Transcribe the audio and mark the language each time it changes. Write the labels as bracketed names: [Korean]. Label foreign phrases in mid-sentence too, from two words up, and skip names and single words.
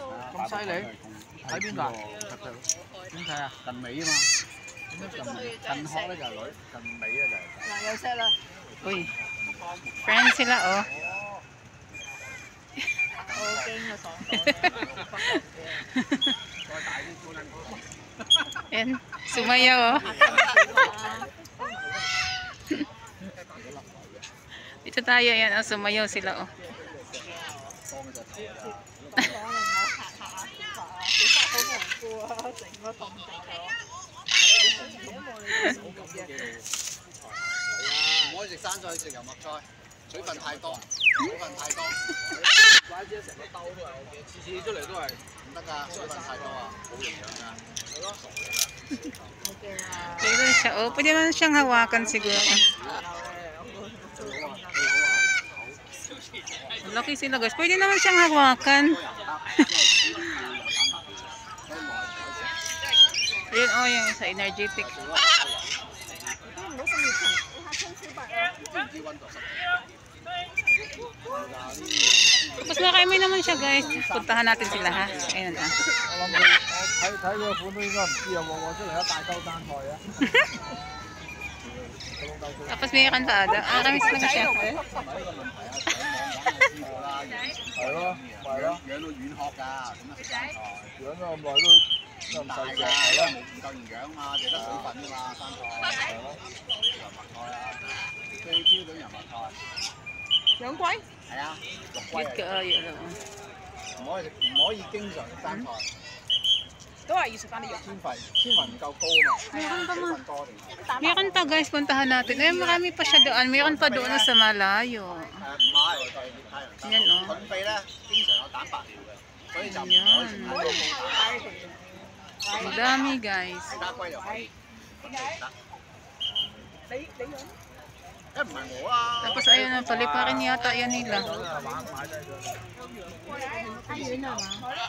[Cantonese] 咁犀利？喺邊度啊？點睇啊？近尾啊嘛。點解近殼咧就係女，近尾咧就係仔。嗱，有識啦。 [Filipino] 喂 ，friend sila oh。 [Cantonese] 好驚啊！爽。再大啲搬緊嗰個。 [Filipino] Yan, sumayaw oh. Dito tayo, yan, oh, sumayaw sila, oh. [Cantonese] 唔可以食生菜，食油麥菜，水分太多，水分太多。怪之成個兜都係我嘅，次次出嚟都係唔得㗎，水分太多啊，冇營養㗎。係咯，傻嘅。 [Filipino] Pwede siya, oh, pwede naman siyang hawakan siguro. Laki sila guys. Pwede naman siyang hawakan. Ayun oh, yung isa energetic. Tapos nakaimi naman siya guys. Puntahan natin sila ha. Ayun ah. [Cantonese] 睇個款都應該唔知啊，旺旺出嚟一大兜生菜啊！ [Filipino] Tapos mayroon pa ada. Kamis lang siya. [Cantonese] 係咯，係咯，養到軟殼㗎，咁啊食生菜，養咗咁耐都唔細隻，係咯，唔夠營養嘛，就得水分㗎嘛，生菜係咯，油麥菜啊，最標準油麥菜。養龜？係啊，綠龜嚟。唔可以經常食生菜。都係要食翻啲肉。纖維唔夠高啊嘛。 [Filipino] Meron pa ma. Meron pa guys, puntahan natin. Eh, marami pa siya doon. Meron pa doon sa malayo. Yan o. [Cantonese] 菌肺咧，經常有蛋白尿嘅，所以就唔可以食太多高蛋。 [Filipino] Ang dami guys. [Cantonese] 其他龜又可以。你養？梗唔係我啦。 [Filipino] Tapos ayun na, paliparin yata yan nila. Ayun na ma.